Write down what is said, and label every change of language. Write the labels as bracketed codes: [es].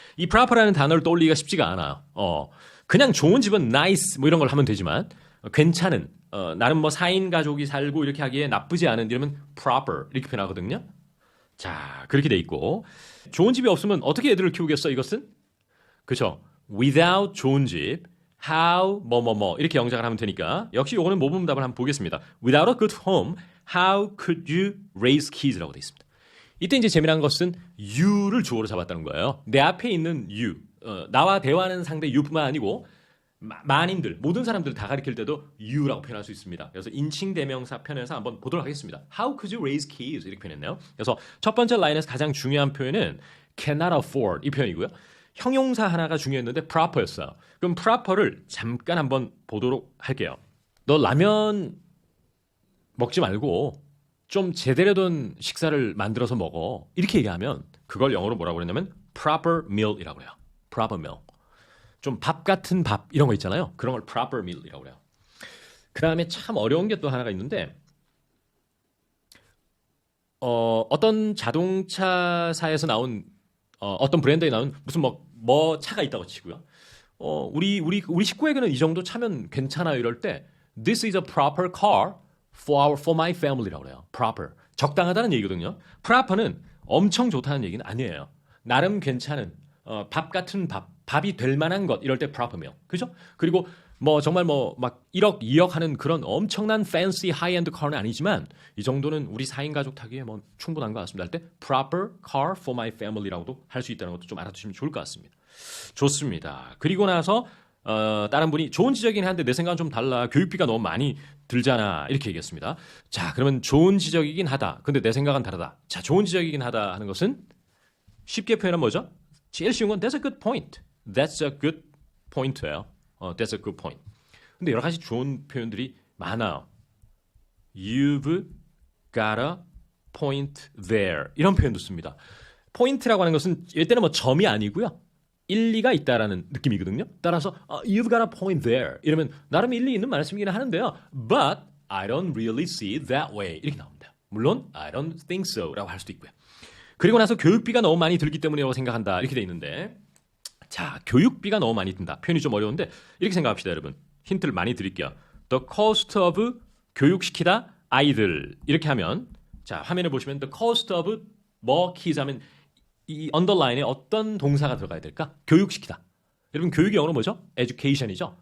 [ko] 이 proper라는 단어를 떠올리기가 쉽지가 않아요. 그냥 좋은 집은 nice 뭐 이런 걸 하면 되지만 괜찮은 나름 뭐 4인 가족이 살고 이렇게 하기에 나쁘지 않은 이러면 proper 이렇게 표현하거든요. 자, 그렇게 돼 있고 좋은 집이 없으면 어떻게 애들을 키우겠어 이것은? 그렇죠. without 좋은 집 how 뭐뭐뭐 이렇게 영작을 하면 되니까 역시 요거는 모범답을 한번 보겠습니다. [en] Without a good home, how could you raise kids라고 [ko] 돼 있습니다. 이때 이제 재미난 것은 you를 주어로 잡았다는 거예요. 내 앞에 있는 you, 나와 대화하는 상대 you뿐만 아니고 만인들, 모든 사람들을 다 가리킬 때도 you라고 표현할 수 있습니다. 그래서 인칭 대명사 편에서 한번 보도록 하겠습니다. [en] How could you raise kids [ko] 이렇게 표현했네요. 그래서 첫 번째 라인에서 가장 중요한 표현은 cannot afford 이 표현이고요. 형용사 하나가 중요했는데 proper였어요. 그럼 proper를 잠깐 한번 보도록 할게요. 너 라면 먹지 말고 좀 제대로 된 식사를 만들어서 먹어. 이렇게 얘기하면 그걸 영어로 뭐라고 그랬냐면 proper meal이라고 해요. [en] proper meal. [ko] 좀 밥 같은 밥 이런 거 있잖아요. 그런 걸 proper meal이라고 해요. 그 다음에 참 어려운 게 또 하나가 있는데 어떤 자동차사에서 나온 어떤 브랜드에 나온 무슨 뭐 차가 있다고 치고요. 우리 식구에게는 이 정도 차면 괜찮아요. 이럴 때 [en] This is a proper car for my family라고 [ko] 그래요. [en] proper. [ko] 적당하다는 얘기거든요. proper는 엄청 좋다는 얘기는 아니에요. 나름 괜찮은 밥 같은 밥이 될 만한 것 이럴 때 proper면. 그죠? 그리고 정말 막 1억, 2억 하는 그런 엄청난 fancy high-end car는 아니지만 이 정도는 우리 4인 가족 타기에 충분한 것 같습니다. 할 때 proper car for my family라고도 할 수 있다는 것도 좀 알아두시면 좋을 것 같습니다. 좋습니다. 그리고 나서 다른 분이 좋은 지적이긴 한데 내 생각은 좀 달라. 교육비가 너무 많이 들잖아. 이렇게 얘기했습니다. 자, 그러면 좋은 지적이긴 하다. 근데 내 생각은 다르다. 자, 좋은 지적이긴 하다 하는 것은 쉽게 표현하면 뭐죠? 제일 쉬운 건 [en] that's a good point. That's a good point예요. That's a good point. [ko] 근데 여러 가지 좋은 표현들이 많아요. [en] You've got a point there. [ko] 이런 표현도 씁니다. 포인트라고 하는 것은 이때는 점이 아니고요. 일리가 있다라는 느낌이거든요. 따라서 [en] You've got a point there. [ko] 이러면 나름 일리 있는 말씀이긴 하는데요. [en] But I don't really see it that way. [ko] 이렇게 나옵니다. 물론 I don't think so 라고 할 수도 있고요. 그리고 나서 교육비가 너무 많이 들기 때문이라고 생각한다. 이렇게 돼 있는데 자, 교육비가 너무 많이 든다. 표현이 좀 어려운데 이렇게 생각합시다, 여러분. 힌트를 많이 드릴게요. The cost of 교육시키다 아이들 이렇게 하면 자, 화면을 보시면 [en] the cost of kids [ko] 하면 이 언더라인에 어떤 동사가 들어가야 될까? 교육시키다. 여러분 교육의 영어로 뭐죠? education이죠.